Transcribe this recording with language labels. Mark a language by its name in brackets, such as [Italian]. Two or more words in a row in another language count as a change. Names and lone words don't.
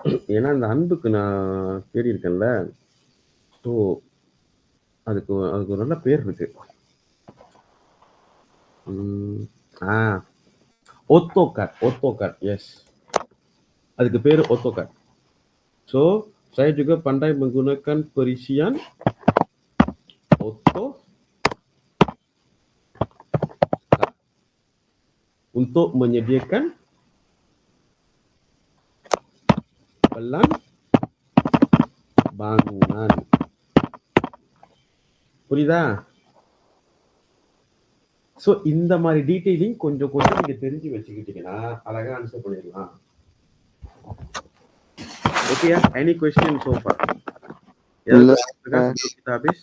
[Tamil] ஏன்னா அந்த அன்புக்கு நான் தேடி இருக்கேன்ல. ஸோ அதுக்கு அதுக்கு ஒரு நல்ல பேர் இருக்கு. [English] AutoCAD. Yes. [Tamil] அதுக்கு பேரு AutoCAD. [Malay] So saya juga pandai menggunakan perisian AutoCAD untuk menyediakan pelan bangunan. [Tamil] புரியுதா? ஸோ இந்த மாதிரி டீட்டெயிலிங் கொஞ்சம் கொஞ்சம் நீங்க தெரிஞ்சு வச்சுக்கிட்டீங்கன்னா அழகா ஆன்சர் பண்ணிடலாம். [English] ஓகேயா? any question so far? [Tamil] இல்ல. கிதாபிஸ்